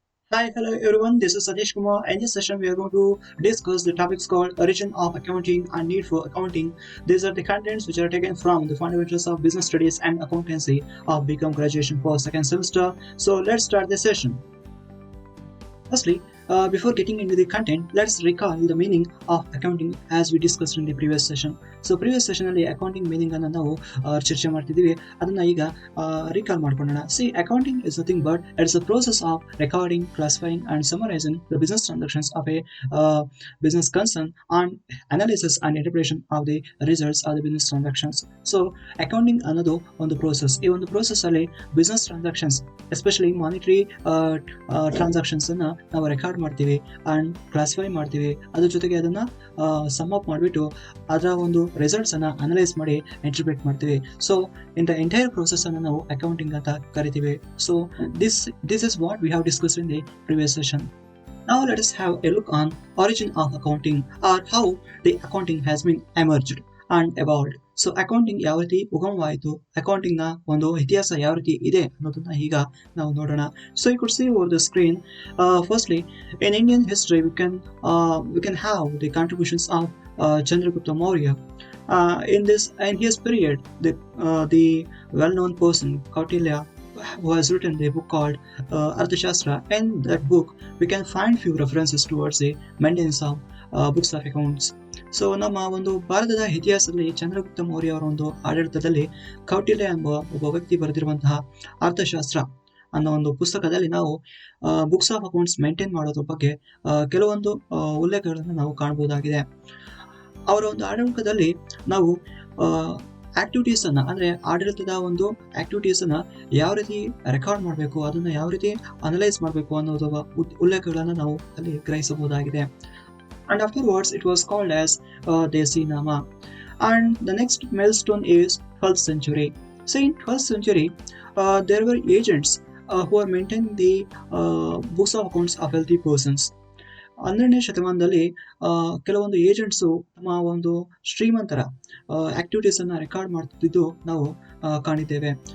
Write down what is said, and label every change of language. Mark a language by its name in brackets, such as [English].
[English] Hi, hello everyone. This is Satish Kumar. In this session, we are going to discuss the topics called Origin of Accounting and Need for Accounting. These are the contents which are taken from the Fundamentals of Business Studies and Accountancy of BCom Graduation for second semester. So let's start the session. Firstly, before getting into the content, let's recall the meaning of accounting as we discussed in the previous session. [Kannada] So [English] previous session [Kannada] ಅಲ್ಲಿ accounting meaning ಅನ್ನು ನಾವು ಚರ್ಚೆ ಮಾಡ್ತಿದ್ದೀವಿ. ಅದನ್ನ ಈಗ recall ಮಾಡ್ಕೊಳ್ಳೋಣ. [English] See, accounting is nothing but it's a process of recording, classifying and summarizing the business transactions of a business concern and analysis and interpretation of the results of the business transactions. [Kannada] So accounting ಅನ್ನೋದು ಒಂದು process. ಈ ಒಂದು process ಅಲ್ಲಿ business transactions especially monetary transactions ಅನ್ನ ನಾವು record ಮಾಡ್ತೀವಿ and classify ಮಾಡ್ತೀವಿ. ಅದ್ರ ಜೊತೆಗೆ ಅದನ್ನ ಸಮ್ ಅಪ್ ಮಾಡಿಬಿಟ್ಟು ಅದರ ಒಂದು ರಿಸಲ್ಟ್ಸ್ ಅನ್ನ ಅನಲೈಸ್ ಮಾಡಿ ಇಂಟರ್ಪ್ರಿಟ್ ಮಾಡ್ತೀವಿ. [English] so in the entire process [Kannada] ಅನ್ನು ನಾವು ಅಕೌಂಟಿಂಗ್ ಅಂತ ಕರಿತೀವಿ. [English] So this is what we have discussed in the previous session. Now let us have a look on origin of accounting or how the accounting has been emerged and evolved. [Kannada] So accounting ಯಾವ ರೀತಿ ಉಗಮವಾಯಿತು, accounting ನ ಒಂದು ಇತಿಹಾಸ ಯಾವ ರೀತಿ ಇದೆ ಅನ್ನೋದನ್ನ ಈಗ ನಾವು ನೋಡೋಣ. [English] So you could see over the screen. Firstly in Indian history we can have the contributions of Chandragupta Maurya. In his period, the well-known person Kautilya, who has written a book called Arthashastra. In that book, we can find few references towards the maintenance of books of accounts. [Kannada] So ನಮ್ಮ ಒಂದು ಭಾರತದ ಇತಿಹಾಸದಲ್ಲಿ ಚಂದ್ರಗುಪ್ತ ಮೌರ್ಯ ಅವರ ಒಂದು ಆಡಳಿತದಲ್ಲಿ ಕೌಟಿಲ್ಯ ಎಂಬ ಒಬ್ಬ ವ್ಯಕ್ತಿ ಬರೆದಿರುವಂತಹ ಅರ್ಥಶಾಸ್ತ್ರ ಅನ್ನೋ ಒಂದು ಪುಸ್ತಕದಲ್ಲಿ ನಾವು ಬುಕ್ಸ್ ಆಫ್ ಅಕೌಂಟ್ಸ್ ಮೇಂಟೈನ್ ಮಾಡೋದ್ರ ಬಗ್ಗೆ ಕೆಲವೊಂದು ಉಲ್ಲೇಖಗಳನ್ನು ನಾವು ಕಾಣಬಹುದಾಗಿದೆ. ಅವರ ಒಂದು ಆಡಳಿತದಲ್ಲಿ ನಾವು ಆಕ್ಟಿವಿಟೀಸ್ ಅನ್ನ ಅಂದ್ರೆ ಆಡಳಿತದ ಒಂದು ಆಕ್ಟಿವಿಟೀಸ್ ಅನ್ನ ಯಾವ ರೀತಿ ರೆಕಾರ್ಡ್ ಮಾಡಬೇಕು, ಅದನ್ನ ಯಾವ ರೀತಿ ಅನಲೈಸ್ ಮಾಡಬೇಕು ಅನ್ನೋದು ಉಲ್ಲೇಖಗಳನ್ನು ನಾವು ಅಲ್ಲಿ ಗ್ರಹಿಸಬಹುದಾಗಿದೆ. [English] And afterwards it was called as Desi Nama. And the next milestone is 12th century. So in 12th century there were agents who are maintaining the books of accounts of wealthy persons. [Kannada] 12ನೇ ಶತಮಾನದಲ್ಲಿ ಕೆಲವೊಂದು agents ತಮ್ಮ ಒಂದು ಶ್ರೀಮಂತರ activities ಅನ್ನ record ಮಾಡ್ತಿದ್ದು ನಾವು ಕಾಣಿದ್ದೇವೆ.